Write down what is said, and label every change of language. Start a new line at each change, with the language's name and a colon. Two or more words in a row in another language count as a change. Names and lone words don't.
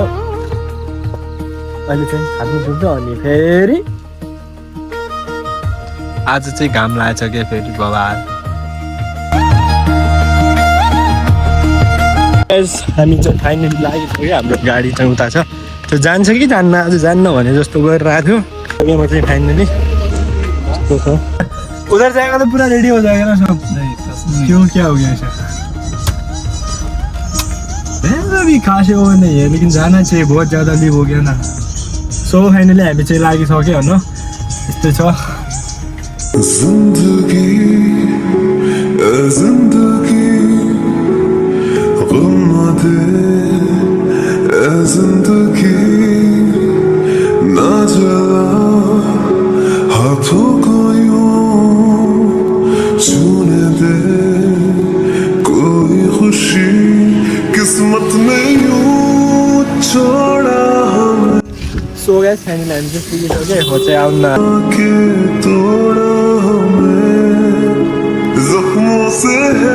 Nepali: अहिले चाहिँ हातमुख धुन्छ अनि फेरि आज चाहिँ घाम लागेछ क्या फेरि बाबा। हामी चाहिँ फाइनली लागिसक्यो। हाम्रो गाडी चाहिँ उता छ, त्यो जान्छ कि जान्न आज जान्न भने जस्तो गरिरहेको थियो। म चाहिँ फाइनली कस्तो छ
Hindi: उधर जाएगा तो पूरा रेडी हो जाएगा ना सब। क्यों क्या हो गया ऐसा? अभी खास वो नहीं है, लेकिन जाना चाहिए, बहुत ज़्यादा लीव हो गया ना।
English: so finally
Nepali: हामी चाहिँ लागिसक्यो होइन। यस्तै छ
Hindi: जिंदगी जिंदगी ना जला हाथों को यूं छूने दे, कोई खुशी किस्मत में यूं छोड़ा हमें।
English: so guys finally
Nepali: हामी चाहिँ पुगिसक्यो। हो चाहिँ आउन
Hindi: के तोड़ा हमें जख्मों से है।